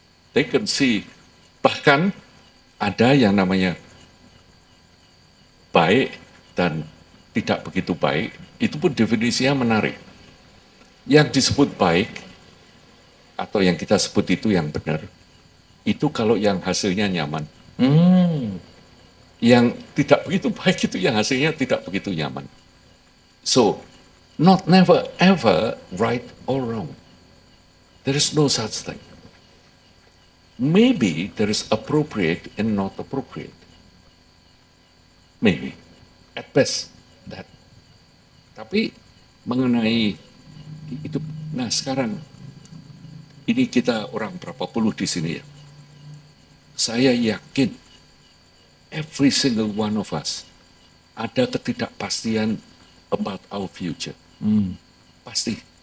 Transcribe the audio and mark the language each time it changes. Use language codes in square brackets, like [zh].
[en] They can see, [id] bahkan ada yang namanya baik dan tidak begitu baik, itu pun definisinya menarik. Yang disebut baik, atau yang kita sebut itu yang benar, itu kalau yang hasilnya nyaman. Yang tidak begitu baik itu yang hasilnya tidak begitu nyaman. [en] So, never ever right or wrong. There is no such thing. Maybe there is appropriate and not appropriate. Maybe. At best, that. [id] Tapi mengenai itu, nah sekarang ini kita orang berapa puluh di sini ya. Saya yakin [en] every single one of us [id] ada ketidakpastian [en] about our future. [id] Pasti.